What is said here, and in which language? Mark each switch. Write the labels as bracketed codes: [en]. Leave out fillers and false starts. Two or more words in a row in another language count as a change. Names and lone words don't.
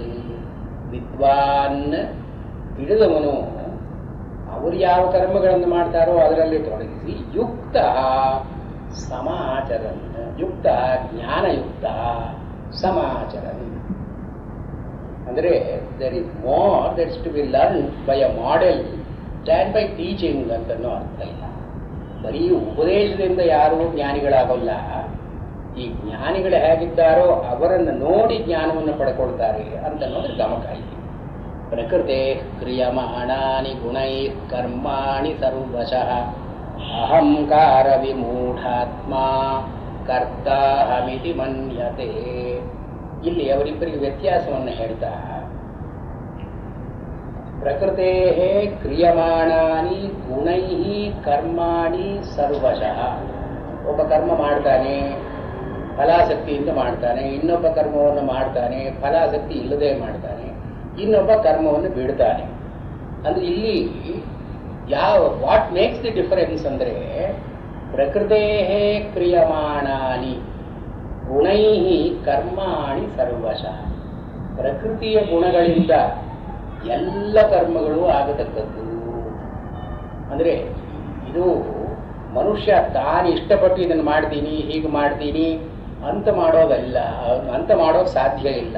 [kn] ವಿದ್ವಾನ್ ತಿಳಿದವನು ಅವರು ಯಾವ ಕರ್ಮಗಳನ್ನು ಮಾಡ್ತಾರೋ ಅದರಲ್ಲಿ ತೊಡಗಿಸಿ [sa] ಯುಕ್ತ ಸಮಾಚರನ್, ಯುಕ್ತ ಜ್ಞಾನಯುಕ್ತ ಸಮಾಚರನ್. [en] ಅಂದರೆ There is more that's to be learn by a model than by teaching [kn] ಅಂತನೋ ಅರ್ಥ ಇಲ್ಲ. ಬರೀ ಉಪದೇಶದಿಂದ ಯಾರೂ ಜ್ಞಾನಿಗಳಾಗಲ್ಲ. ಈ ಜ್ಞಾನಿಗಳು ಹೇಗಿದ್ದಾರೋ ಅವರನ್ನು ನೋಡಿ ಜ್ಞಾನವನ್ನು ಪಡ್ಕೊಳ್ತಾರೆ ಅಂತನ್ನೋದ್ರ ಗಮಕ ಇದೆ. [sa] ಪ್ರಕೃತೆ ಕ್ರಿಯಮಾಣಾನಿ ಗುಣೈ ಕರ್ಮಾಣಿ ಸರ್ವಶಃ ಅಹಂಕಾರ ವಿಮೂಢಾತ್ಮ ಕರ್ತಾಹಮಿತಿ ಮನ್ಯತೆ. [kn] ಇಲ್ಲಿ ಅವರಿಬ್ಬರಿಗೆ ವ್ಯತ್ಯಾಸವನ್ನು ಹೇಳ್ತಾ, [sa] ಪ್ರಕೃತೆ ಕ್ರಿಯಮಾಣಾನಿ ಗುಣೈ ಕರ್ಮಾಣಿ ಸರ್ವಶಃ. [kn] ಒಬ್ಬ ಕರ್ಮ ಮಾಡ್ತಾನೆ, ಫಲಾಸಕ್ತಿಯಿಂದ ಮಾಡ್ತಾನೆ. ಇನ್ನೊಬ್ಬ ಕರ್ಮವನ್ನು ಮಾಡ್ತಾನೆ, ಫಲಾಸಕ್ತಿ ಇಲ್ಲದೆ ಮಾಡ್ತಾನೆ. ಇನ್ನೊಬ್ಬ ಕರ್ಮವನ್ನು ಬಿಡ್ತಾನೆ. ಅಂದ್ರೆ ಇಲ್ಲಿ [en] what makes the difference [kn] ಅಂದರೆ, [sa] ಪ್ರಕೃತೆ ಕ್ರಿಯಮಾಣಾನಿ ಗುಣೈ ಕರ್ಮಾಣಿ ಸರ್ವಶಃ. [kn] ಪ್ರಕೃತಿಯ ಗುಣಗಳಿಂದ ಎಲ್ಲ ಕರ್ಮಗಳು ಆಗತಕ್ಕದ್ದು. ಅಂದರೆ ಇದು ಮನುಷ್ಯ ತಾನು ಇಷ್ಟಪಟ್ಟು ಇದನ್ನು ಮಾಡ್ತೀನಿ, ಹೀಗೆ ಮಾಡ್ತೀನಿ ಅಂತ ಮಾಡೋದಲ್ಲ, ಅಂತ ಮಾಡೋದು ಸಾಧ್ಯ ಇಲ್ಲ.